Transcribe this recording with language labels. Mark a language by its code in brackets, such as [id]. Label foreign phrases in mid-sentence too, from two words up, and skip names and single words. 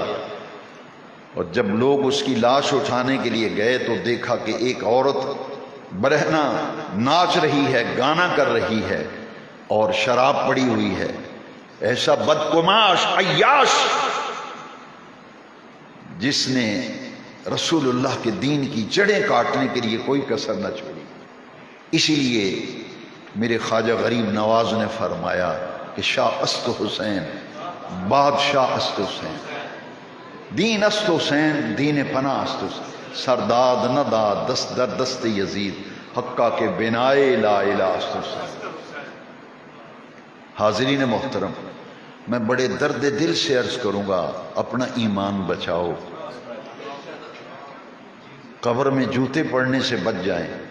[ur] اور جب لوگ اس کی لاش اٹھانے کے لیے گئے تو دیکھا کہ ایک عورت برہنہ ناچ رہی ہے، گانا کر رہی ہے اور شراب پڑی ہوئی ہے. ایسا بدقماش عیاش جس نے رسول اللہ کے دین کی جڑیں کاٹنے کے لیے کوئی کسر نہ چھوڑی۔ اسی لیے میرے خواجہ غریب نواز نے فرمایا کہ [fa] شاہ است حسین، بادشاہ است حسین، دین است حسین، دین پناہ است حسین، سرداد نہ داد دست در دست یزید، حقہ کے بنائے لا الہ است حسین۔ [ur] حاضرین محترم، میں بڑے درد دل سے عرض کروں گا، اپنا ایمان بچاؤ، قبر میں جوتے پڑنے سے بچ جائیں۔